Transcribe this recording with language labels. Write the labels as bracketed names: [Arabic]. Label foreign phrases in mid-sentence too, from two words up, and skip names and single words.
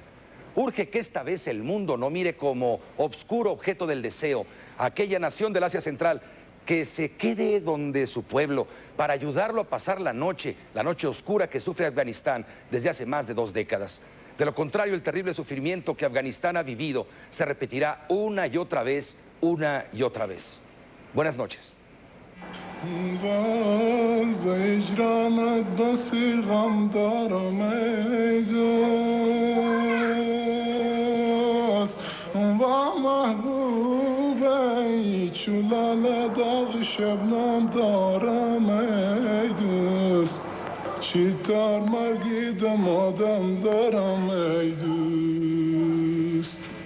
[Spanish] Urge que esta vez el mundo no mire como obscuro objeto del deseo a aquella nación del Asia Central que se quede donde su pueblo, para ayudarlo a pasar la noche oscura que sufre Afganistán desde hace más de 2 décadas. De lo contrario, el terrible sufrimiento que Afganistán ha vivido se repetirá una y otra vez, una y otra vez. Buenas noches. [Persian] چولاله داغ شبنم دارم ای دوست چیتار مرگی دمادم دارم ای دوست